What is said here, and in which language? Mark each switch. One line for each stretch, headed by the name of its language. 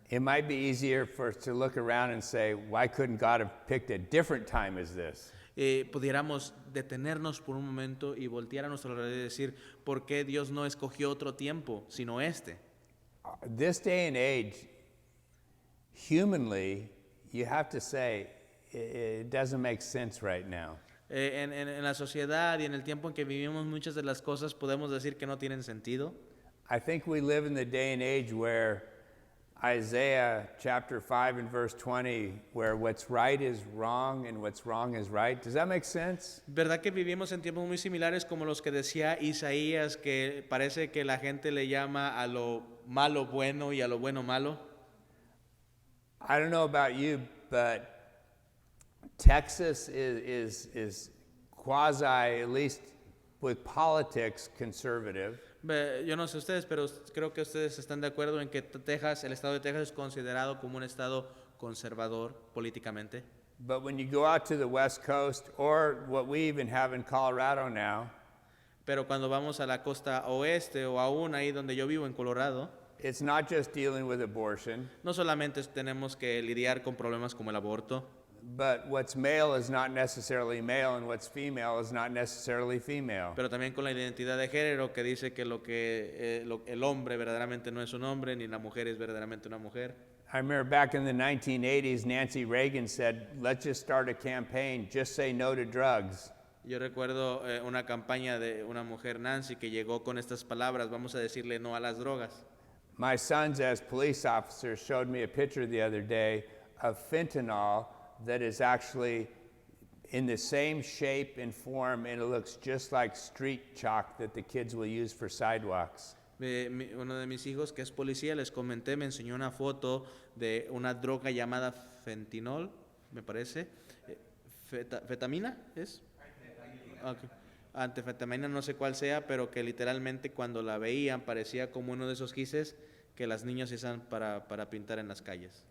English: it might be easier for us to look around and say, why couldn't God have picked a different time as this?
Spanish: pudiéramos detenernos por un momento y voltear a nuestro alrededor y decir: ¿por qué Dios no escogió otro tiempo sino este?
English: This day and age, humanly, you have to say, it doesn't make sense right now.
Spanish: En la sociedad y en el tiempo en que vivimos, muchas de las cosas podemos decir que no tienen sentido.
English: I think we live in the day and age where Isaiah chapter 5 and verse 20, where what's right is wrong and what's wrong is right. Does that make sense?
Spanish: ¿Verdad que vivimos en tiempos muy similares como los que decía Isaías, que parece que la gente le llama a lo malo bueno y a lo bueno malo?
English: I don't know about you, but Texas is quasi, at least with politics, conservative.
Spanish: Yo no sé ustedes, pero creo que ustedes están de acuerdo en que Texas, el estado de Texas, es considerado como un estado conservador políticamente.
English: But when you go out to the West Coast, or what we even have in Colorado now,
Spanish: Pero cuando vamos a la costa oeste o aún ahí donde yo vivo en Colorado,
English: it's not just dealing with abortion,
Spanish: no solamente tenemos que lidiar con problemas como el aborto,
English: but what's male is not necessarily male, and what's female is not necessarily female.
Spanish: pero también con la identidad de género, que dice que el hombre verdaderamente no es un hombre ni la mujer es verdaderamente una mujer.
English: I remember back in the 1980s, Nancy Reagan said, let's just start a campaign, just say no to drugs.
Spanish: Yo recuerdo una campaña de una mujer, Nancy, que llegó con estas palabras: vamos a decirle no a las drogas.
English: My sons, as police officers, showed me a picture the other day of fentanyl that is actually in the same shape and form, and it looks just like street chalk that the kids will use for sidewalks.
Spanish: Uno de mis hijos, que es policía, les comenté, me enseñó una foto de una droga llamada fentanol, me parece. ¿Fetamina es? Okay. Anfetamina, no sé cuál sea, pero que literalmente cuando la veían parecía como uno de esos gises que las niñas usan para pintar en las calles.